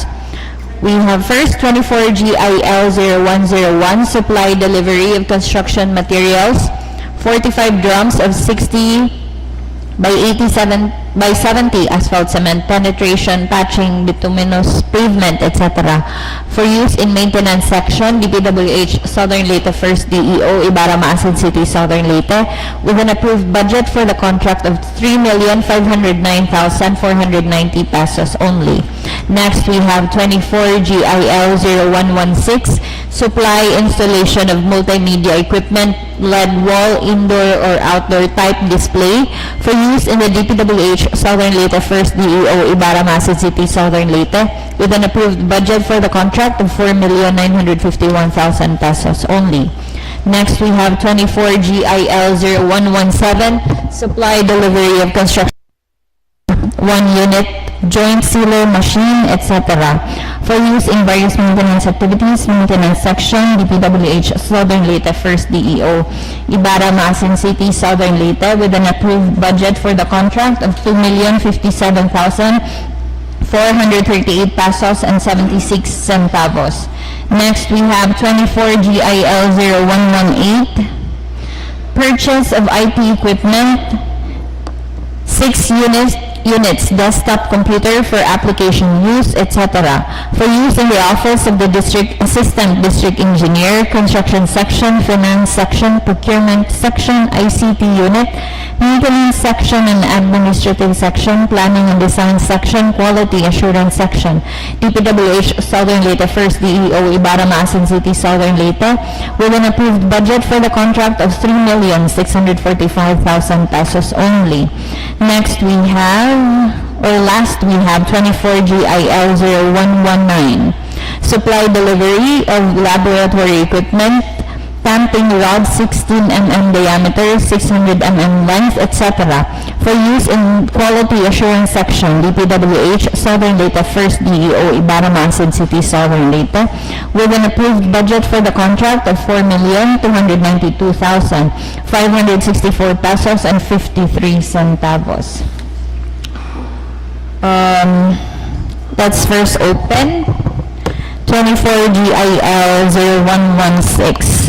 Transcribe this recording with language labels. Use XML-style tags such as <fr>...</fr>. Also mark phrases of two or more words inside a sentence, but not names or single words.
<en>We have first 24GIL0101, supply delivery of construction materials, 45 drums of 60 by 87 by 70 asphalt cement, penetration, patching, bituminous, pavement, etc. for use in maintenance section, DPWH Southern Leyte 1st DEO, IBARRA MAASIN City, Southern Leyte, with an approved budget for the contract of 3,509,490 pesos only. Next, we have 24 GIL 0116, supply installation of multimedia equipment, LED wall, indoor or outdoor type display for use in the DPWH Southern Leyte 1st DEO IBARRA MAASIN City Southern Leyte with an approved budget for the contract of 4,951,000 pesos only. Next, we have 24 GIL 0117, supply delivery of construction 1 unit, joint sealer machine, etc. for use in various maintenance activities, maintenance section, DPWH Southern Leyte 1st DEO, IBARRA MAASIN City Southern Leyte with an approved budget for the contract of 2,057,438 pesos and 76 centavos. Next, we have 24 GIL 0118, purchase of IT equipment, 6 units desktop computer for application use, etc. for use in the office of the district assistant district engineer, construction section, finance section, procurement section, ICT unit, maintenance section and administrative section, planning and design section, quality assurance section, DPWH Southern Leyte 1st DEO IBARRA MAASIN City Southern Leyte with an approved budget for the contract of 3,645,000 pesos only. Next, we have 24 GIL 0119, supply delivery of laboratory equipment, tamping rod 16 mm diameter, 600 mm length, etc. for use in quality assurance section, DPWH Southern Leyte 1st DEO IBARRA MAASIN City Southern Leyte with an approved budget for the contract of 4,292,564 pesos and 53 centavos. Let's first open 24 GIL 0116.</en>